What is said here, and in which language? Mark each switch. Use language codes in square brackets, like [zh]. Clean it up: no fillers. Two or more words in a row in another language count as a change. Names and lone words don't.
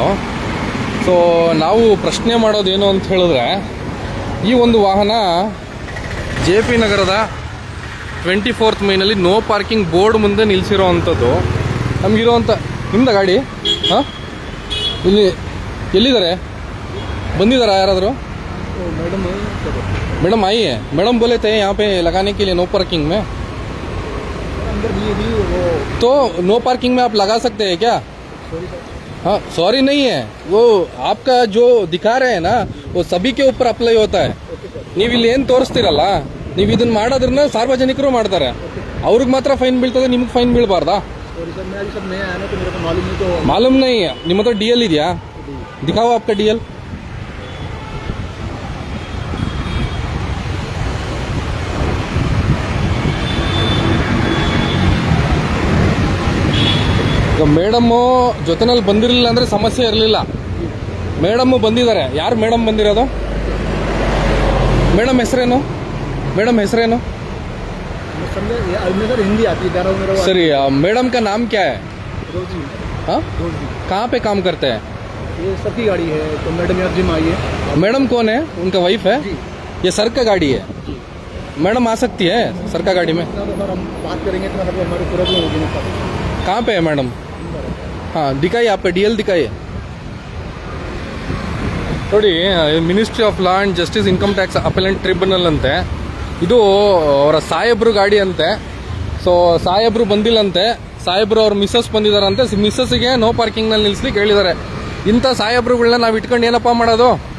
[kn] ಸೊ ನಾವು ಪ್ರಶ್ನೆ ಮಾಡೋದೇನು ಅಂತ ಹೇಳಿದ್ರೆ, ಈ ಒಂದು ವಾಹನ JP ನಗರದ 24th ಮೈನಲ್ಲಿ [en] no parking board [kn] ಮುಂದೆ ನಿಲ್ಲಿಸಿರೋ ಅಂಥದ್ದು. ನಮಗಿರೋವಂಥ ನಿಮ್ದು ಗಾಡಿ ಹಾಂ, ಇಲ್ಲಿ ಎಲ್ಲಿದ್ದಾರೆ? ಬಂದಿದ್ದಾರಾ ಯಾರಾದರೂ? [hi] मैडम आई है, मैडम बोले थे यहाँ पे लगाने के लिए [en] no parking [hi] में, तो [en] no parking [hi] में आप लगा सकते हैं क्या? हाँ, सॉरी नहीं है, वो आपका जो दिखा रहे हैं ना वो सभी के ऊपर अप्लाई होता है. [kn] ನೀವು ಇಲ್ಲಿ ಏನು ತೋರಿಸ್ತಿರಲ್ಲ, ನೀವು ಇದನ್ನ ಮಾಡೋದ್ರನ್ನ ಸಾರ್ವಜನಿಕರು ಮಾಡ್ತಾರೆ, ಅವ್ರಿಗೆ ಮಾತ್ರ ಫೈನ್ ಬೀಳ್ತದೆ, ನಿಮ್ಗೆ ಫೈನ್ ಬೀಳಬಾರ್ದಾ? [hi] मालूम नहीं है. [kn] ನಿಮ್ಮ ಹತ್ರ DL ಇದೆಯಾ? [hi] दिखाओ आपका DL. [kn] ಈಗ ಮೇಡಮ್ಮು ಜೊತೆನಲ್ಲಿ ಬಂದಿರಲಿಲ್ಲ ಅಂದರೆ ಸಮಸ್ಯೆ ಇರಲಿಲ್ಲ. ಮೇಡಮ್ಮು ಬಂದಿದ್ದಾರೆ. ಯಾರು ಮೇಡಮ್ ಬಂದಿರೋದು? ಮೇಡಮ್ ಹೆಸರೇನು? ಮೇಡಮ್ ಹೆಸರೇನು? [hi] सर मैडम का नाम क्या है? हाँ, कहाँ पे काम करते हैं? ये सर की गाड़ी है, तो मैडम यहाँ जिम आई है. मैडम कौन है? उनका वाइफ है? ये सर का गाड़ी है. मैडम आ सकती है सर का गाड़ी में? अगर हम बात करेंगे तो हमारी प्रॉब्लम होगी ना. कहाँ पे है मैडम? हाँ, दिखाइए, आपका DL दिखाइए. [kn] ನೋಡಿ, ಮಿನಿಸ್ಟ್ರಿ ಆಫ್ ಲಾ ಆ್ಯಂಡ್ ಜಸ್ಟಿಸ್ ಇನ್ಕಮ್ ಟ್ಯಾಕ್ಸ್ ಅಪೀಲೆಂಟ್ ಟ್ರಿಬ್ಯುನಲ್ ಅಂತೆ. ಇದು ಅವರ ಸಾಹೇಬ್ರು ಗಾಡಿ ಅಂತೆ. ಸೊ ಸಾಹೇಬ್ರು ಬಂದಿಲ್ಲಂತೆ, ಸಾಹೇಬ್ರು ಅವ್ರ ಮಿಸ್ಸಸ್ ಬಂದಿದ್ದಾರಂತೆ. ಮಿಸ್ಸಸ್ಗೆ [en] no parkingನಲ್ಲಿ [kn] ನಿಲ್ಲಿಸ್ಲಿಕ್ಕೆ ಹೇಳಿದ್ದಾರೆ. ಇಂಥ ಸಾಹೇಬ್ರುಗಳನ್ನ ನಾವು ಇಟ್ಕೊಂಡು ಏನಪ್ಪ ಮಾಡೋದು?